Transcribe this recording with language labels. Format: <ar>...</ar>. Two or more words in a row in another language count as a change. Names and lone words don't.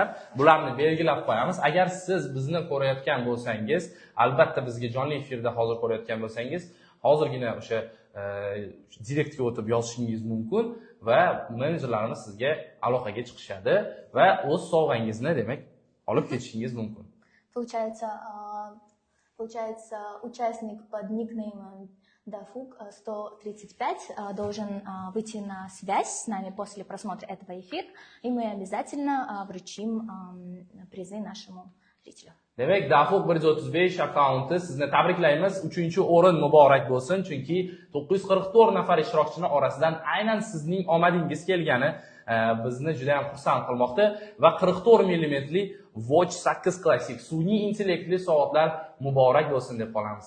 <uz>Bularni belgilab qo'yamiz. Agar siz bizni ko'rayotgan bo'lsangiz, albatta bizga jonli efirda hozir ko'rayotgan bo'lsangiz, hozirgina o'sha direktga o'tib yozishingiz mumkin va menejerlarimiz sizga aloqaga chiqishadi va o'z sovg'angizni demak olib ketishingiz mumkin.</uz> <ru>Получается, участник под никнеймом Дафук 135 должен выйти на связь с нами после просмотра этого эфира, и мы обязательно вручим призы нашему зрителю.</ru> <uz>Demak, Dafuq 135 akkaunti sizni tabriklaymiz. 3-o'rin muborak bo'lsin, chunki 944 nafar ishtirokchini orasidan aynan sizning omadingiz kelgani bizni juda ham xursand qilmoqda va 44 mm Watch 8 Classic sun'iy intellektli soatlar muborak bo'lsin deb qolamiz.</uz>